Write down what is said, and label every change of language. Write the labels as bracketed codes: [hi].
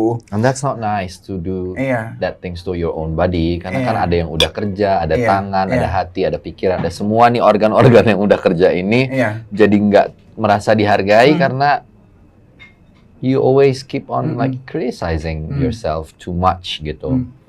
[en] And that's not nice to do that things to your own body. [id] Karena kan ada yang udah kerja, ada tangan, ada hati, ada pikiran, ada semua nih organ-organ yang udah kerja ini. Jadi nggak merasa dihargai karena [en] you always keep on like criticizing yourself too much [id] gitu.